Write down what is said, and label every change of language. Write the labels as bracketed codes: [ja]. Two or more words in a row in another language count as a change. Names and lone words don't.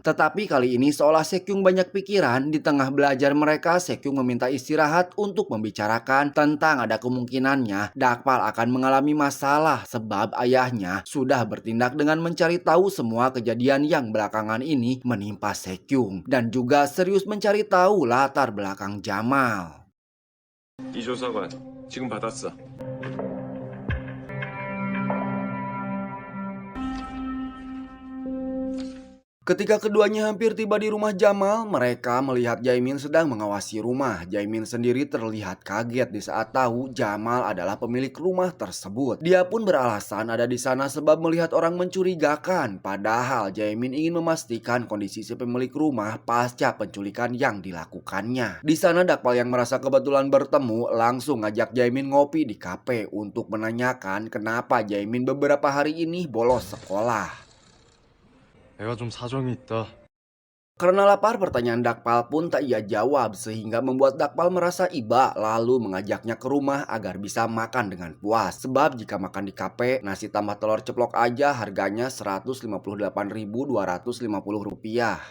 [id] Tetapi kali ini seolah Sekyung banyak pikiran, di tengah belajar mereka Sekyung meminta istirahat untuk membicarakan tentang ada kemungkinannya Dakpal akan mengalami masalah sebab ayahnya sudah bertindak dengan mencari tahu semua kejadian yang belakangan ini menimpa Sekyung dan juga serius mencari tahu latar belakang Jamal. [ko] 이 조사관 지금 받았어. [id] Ketika keduanya hampir tiba di rumah Jamal, mereka melihat Jaimin sedang mengawasi rumah. Jaimin sendiri terlihat kaget di saat tahu Jamal adalah pemilik rumah tersebut. Dia pun beralasan ada di sana sebab melihat orang mencurigakan. Padahal Jaimin ingin memastikan kondisi si pemilik rumah pasca penculikan yang dilakukannya. Di sana Dakpal yang merasa kebetulan bertemu langsung ngajak Jaimin ngopi di kafe untuk menanyakan kenapa Jaimin beberapa hari ini bolos sekolah. [ko] 내가 좀 사정이 있다. [id] Karena lapar, pertanyaan Dakpal pun tak ia jawab sehingga membuat Dakpal merasa iba lalu mengajaknya ke rumah agar bisa makan dengan puas. Sebab jika makan di kafe, nasi tambah telur ceplok aja harganya Rp158.250.